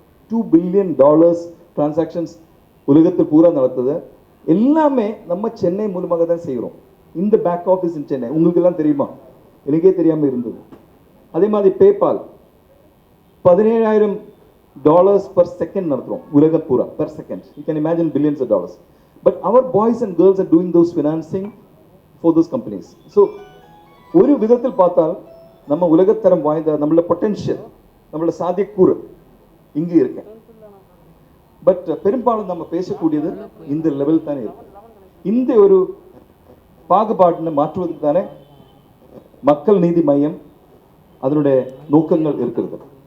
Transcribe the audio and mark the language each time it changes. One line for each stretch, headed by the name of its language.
Tamil: $2 billion transactions உலகத்தில் பூரா நடத்துது. எல்லாமே நம்ம சென்னை மூலமாக தான் செய்கிறோம். இந்த
English: back office in Chennai
Tamil: உங்களுக்கு எல்லாம் தெரியுமா? எனக்கே தெரியாமல் இருந்தது. அதே மாதிரி பேபால் $17,000
English: per second
Tamil: நடத்துகிறோம் உலகம் பூரா per second.
English: You can imagine billions of dollars. But our boys and girls are doing those financing for those companies.
Tamil: So ஒரு விதத்தில் பார்த்தால் நம்ம உலகத்தரம் வாய்ந்த நம்மளோட பொட்டென்ஷியல், நம்மளோட சாத்தியக்கூறு இங்கே இருக்கு. பட் பெரும்பாலும் நம்ம பேசக்கூடியது இந்த லெவல் தானே இருக்கு. இந்த ஒரு பாகுபாட்டினை மாற்றுவதற்கு தானே மக்கள் நீதி மையம் அதனுடைய நோக்கங்கள் இருக்கிறது.